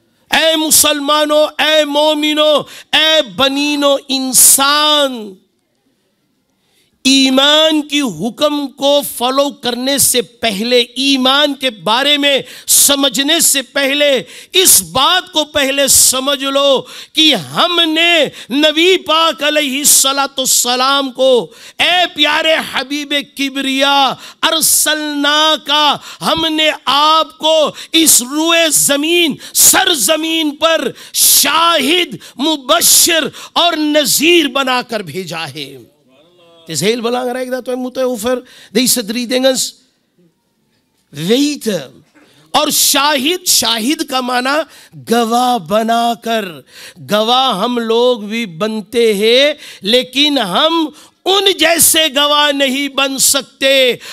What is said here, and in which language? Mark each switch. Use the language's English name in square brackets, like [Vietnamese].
[Hindi] ऐ मुसलमानों, ऐ मोमिनों, ऐ बनीनो इंसान, ईमान की हुक्म को फॉलो करने से पहले, ईमान के बारे में समझने से पहले इस बात को पहले समझ लो कि हमने नबी पाक अलैहिस्सलाम को, ए प्यारे हबीब किबरिया अरसलना का, हमने आपको इस रुए ज़मीन, सर ज़मीन पर शाहिद, मुबश्शिर और नज़ीर बनाकर भेजा है। [Dutch] Het is heel belangrijk dat wij moeten over deze 3 dingen weten. [Hindi] और शाहिद का माना गवाह बनाकर। गवाह हम लोग भी बनते हैं, लेकिन हम उन जैसे गवाह नहीं बन सकते।